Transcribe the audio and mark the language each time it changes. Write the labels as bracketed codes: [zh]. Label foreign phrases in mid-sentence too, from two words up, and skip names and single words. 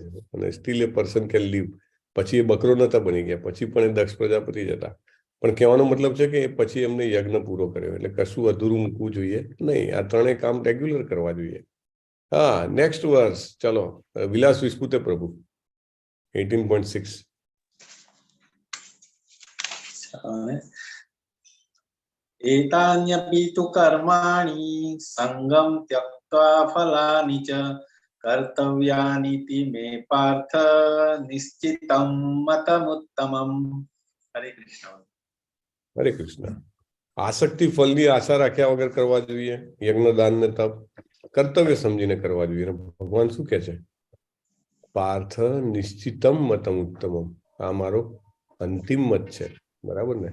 [en] અને still a person can live. [gu] પછી એ બકરો નતા બની ગયા, પછી પણ એ દક્ષ પ્રજાપતિ જ હતા. પણ કહેવાનો મતલબ છે કે પછી એમને યજ્ઞ પૂરો કર્યો. એટલે કશું અધૂરું મૂકવું જોઈએ નહીં. આ ત્રણેય કામ રેગ્યુલર કરવા જોઈએ. હા, નેક્સ્ટ વર્ષ. ચલો, વિલાસ વિસ્પુતે પ્રભુ 18.6. [sa] एतान्यपि तु कर्माणि संगम त्यक्त्वा फलानि च कर्तव्यानीति मे पार्थ निश्चितं मतमुत्तमम्. हरे कृष्ण. [gu] હરે કૃષ્ણ. આસક્તિ ફળની આશા રાખ્યા વગર કરવા જોઈએ. યજ્ઞ, દાન ને તપ કર્તવ્ય સમજીને કરવા જોઈએ. ભગવાન શું કે છે? [sa] પાર્થ નિશ્ચિતમ મતમ ઉત્તમમ. [gu] આ મારો અંતિમ મત છે, બરાબર ને?